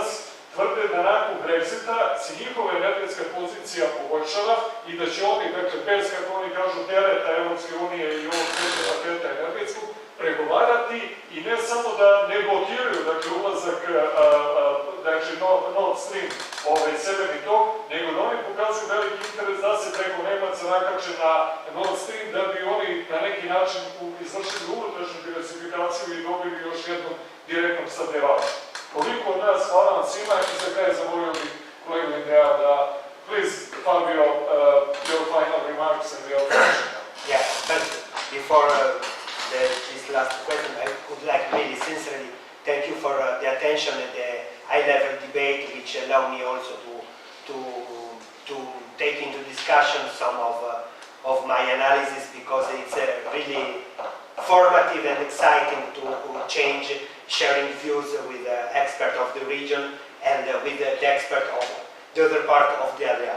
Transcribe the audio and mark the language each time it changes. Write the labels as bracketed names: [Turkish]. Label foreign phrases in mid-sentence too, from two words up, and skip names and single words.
[Serbian] tvrde da nakon Brexita se njihova energetska pozicija poboljšava i da će oni, dakle, bez, kako oni kažu, tereta Europske unije i ovog sveta paketa energetskog, pregovarati i ne samo da ne blokiraju, dakle, ulazak, znači, Nord Stream, severni tok, nego da oni pokazuju veliki interes da se preko Nemaca nakače na Nord Stream, da bi oni na neki način izvršili unutrašnju diversifikaciju i dobili još jednog direktnog snabdevanja. Toliko od nas, hvala vam svima i za kraj zamolio bih kolegu Indea da, [English] please, Fabio, your final remarks and your question. Yeah, but before this last question, I would like really sincerely thank you for the attention and the high-level debate, which allow me also to take into discussion some of my analysis, because it's really formative and exciting to change, sharing views with the expert of the region and with the expert of the other part of the area.